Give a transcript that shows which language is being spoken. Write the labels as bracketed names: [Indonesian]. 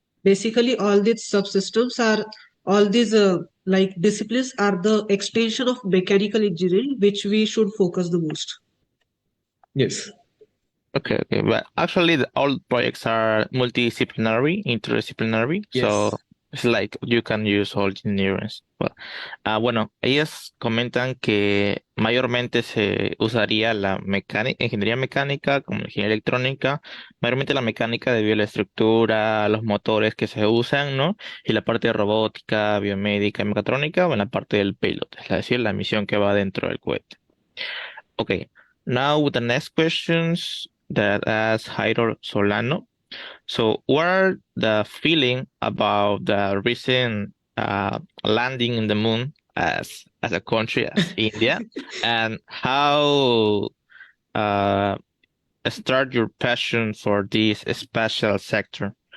[English] Basically, all these subsystems are all these like disciplines are the extension of mechanical engineering, which we should focus the most. Yes. Okay, but actually all projects are multidisciplinary, interdisciplinary, so Yes. it's like you can use all engineers. [Spanish] Bueno, ellas comentan que mayormente se usaría la ingeniería mecánica como la ingeniería electrónica, mayormente la mecánica debido a la estructura, los motores que se usan, ¿no? Y la parte de robótica, biomédica y mecatrónica, o en la parte del payload, es decir, la misión que va dentro del cohete. [English] Okay, now with the next questions that asks Jairo Solano. So, what are the feeling about the recent landing in the moon as a country as India, and how start your passion for this special sector?